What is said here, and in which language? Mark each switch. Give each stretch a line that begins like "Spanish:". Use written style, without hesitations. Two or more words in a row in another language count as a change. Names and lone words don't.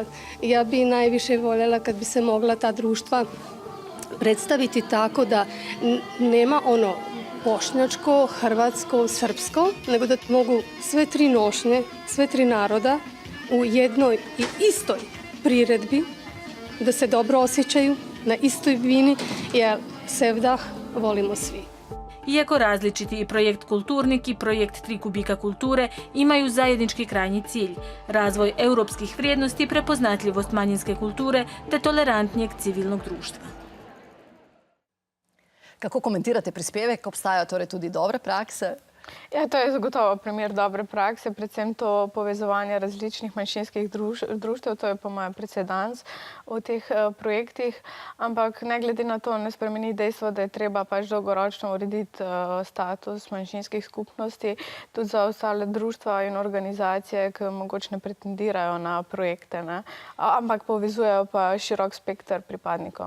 Bosnian: Ja bi najviše voljela kad bi se mogla ta društva predstaviti tako da nema ono bošnjačko, hrvatsko, srpsko, nego da mogu sve tri nošnje, sve tri naroda u jednoj i istoj priredbi, da se dobro osjećaju na istoj bini, jer Sevdah volimo svi.
Croatian: Iako različiti i projekt Kulturnik i projekt 3 kubika kulture imaju zajednički krajnji cilj, razvoj europskih vrijednosti, prepoznatljivost manjinske kulture te tolerantnijeg civilnog društva.
Slovenian: Kako komentirate prispevek? Obstajajo torej tudi dobre prakse? Ja, to je zagotovo primer dobre prakse, predvsem to povezovanje različnih manjšinskih društev, to je po mojem precedens v teh projektih, ampak ne glede na to ne spremeni dejstvo, da je treba pač dolgoročno urediti status manjšinskih skupnosti, tudi za ostale društva in organizacije, ki mogoče ne pretendirajo na projekte, ampak povezujejo pa širok spekter pripadnikov.